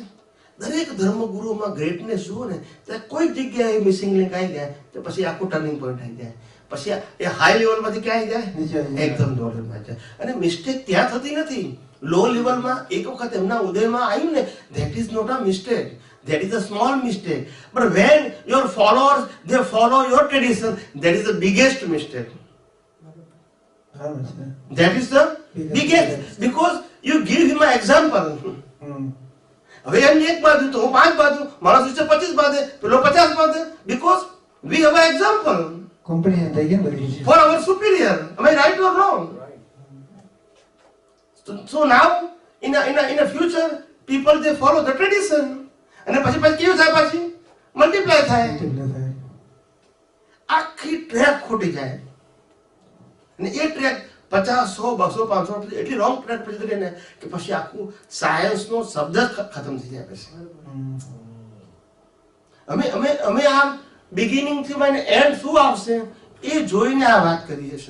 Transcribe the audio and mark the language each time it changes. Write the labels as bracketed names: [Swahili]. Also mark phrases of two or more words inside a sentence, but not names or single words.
[Gujarati] દરેક ધર્મગુરુમાં ગ્રેટનેસ જુઓ ને, ત્યાં કોઈ જગ્યાએ [English] missing link [Gujarati] આવી જાય તો પછી આખું [English] turning point [Gujarati] આવી જાય. પછી એ [English] high levelમાંથી [Gujarati] ક્યાં આવી જાય? એકદમ [English] low levelમાં [Gujarati] જાય. અને મિસ્ટેક ત્યાં થતી નથી. [English] low levelમાં [Gujarati] એક વખત એમના ઉદયમાં આવ્યું ને, [English] that is not a mistake, that is a small mistake. But when your followers they follow your tradition, that is the biggest mistake. That is the biggest, because you give him an example. [Gujarati] હવે એમ એક બાજુ તો હું 5 બાજુ, માણસ વિશે 25 બાજુ, પેલો 50 બાજુ, [English] because we have an example for our superior. Am I right or wrong? So now in a future people they follow the tradition. [Gujarati] અને પછી કેવું થાય? પાછી મલ્ટીપ્લાય થાય. આખી ટ્રેક ખોટી જાય. અને એ ટ્રેક 50, 100, 200, 500 એટલી [English] wrong track [Gujarati] પછી થઈ ને કે પછી આખું સાયન્સનો શબ્દ જ ખતમ થઈ જાય. પછી અમે આ બિગિનિંગ થી મને એન્ડ શું આવશે એ જોઈને આ વાત કરીએ છીએ.